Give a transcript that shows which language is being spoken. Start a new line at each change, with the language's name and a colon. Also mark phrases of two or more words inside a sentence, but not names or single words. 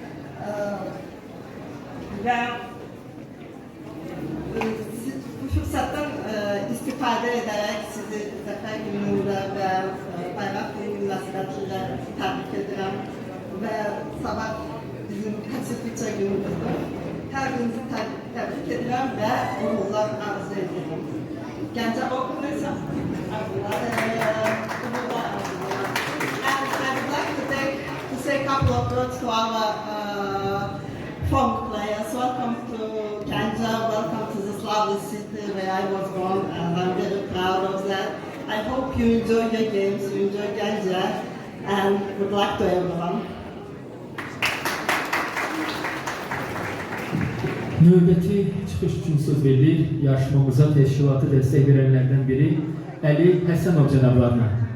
Azerbaijani: Və bu fürsətdən istifadə edərək sizi Zəfər günündə və Bayraq günü münasibətilə təbrik edirəm və sabah bizim Pasifikçə günümüzdür. Hər birinizi təbrik edirəm və uğurlar arzu edirəm. Gəncə Open isə arzular.
English: And I would like to say a couple of words to our former players. Welcome to Ganja, welcome to this lovely city where I was born, and I'm very proud of that. I hope you enjoy your games, you enjoy Ganja, and good luck to everyone.
Azerbaijani: Növbəti çıxış üçün söz verilir yarışmamıza təşkilatı dəstək verənlərdən biri Əli Həsənov cənablarına.